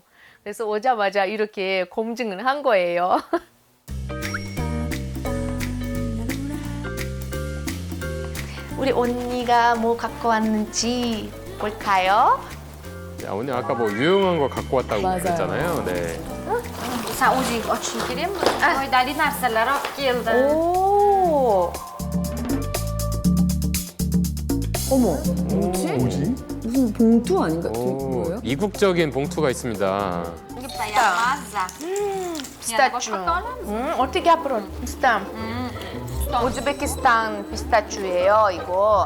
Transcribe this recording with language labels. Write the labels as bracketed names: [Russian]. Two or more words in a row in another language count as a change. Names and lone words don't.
[Korean] 그래서 오자마자 이렇게 검증을 한 거예요. 우리 언니가 뭐 갖고 왔는지 볼까요? 야, 오늘 아까 뭐 유용한 거 갖고 왔다고 맞아요. 그랬잖아요. 네. [Uzbek] Sen o'zing ochishing kerakmi? Foydali narsalar olib keldi. [Korean] 오. 어머, 뭐지? 무슨 봉투 아닌가? 뭐예요? 이국적인 봉투가 있습니다. 피스타츄. 어떻게 앞으로? 피스타. 우즈베키스탄 피스타츄예요, 이거.